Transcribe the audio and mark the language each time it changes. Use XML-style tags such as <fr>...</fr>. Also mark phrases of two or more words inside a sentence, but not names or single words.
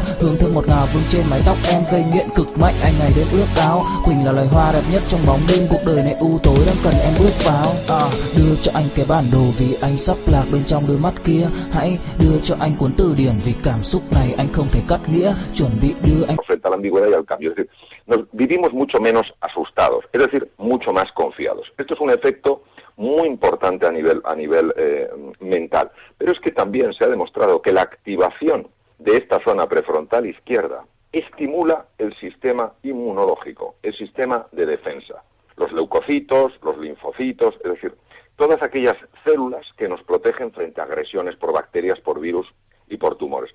<vi>Hương thơm ngọt ngào vương trên mái tóc em, gây nghiện cực mạnh anh ngày đêm ước áo. Quỳnh là loài hoa đẹp nhất trong bóng đêm, cuộc đời này u tối đang cần em bước vào. Đưa cho anh cái bản đồ vì anh sắp lạc bên trong đôi mắt kia. Hãy đưa cho anh cuốn từ điển vì cảm xúc này anh không thể cắt nghĩa. Chuẩn bị đưa anh...</vi> <es>Frente a la ambigüedad y al cambio, es decir, vivimos mucho menos asustados, es decir, mucho más confiados. Esto es un efecto muy importante a nivel mental, pero es que también se ha demostrado que la activación de esta zona prefrontal izquierda estimula el sistema inmunológico, el sistema de defensa, los leucocitos, los linfocitos, es decir, todas aquellas células que nos protegen frente a agresiones por bacterias, por virus y por tumores.</es>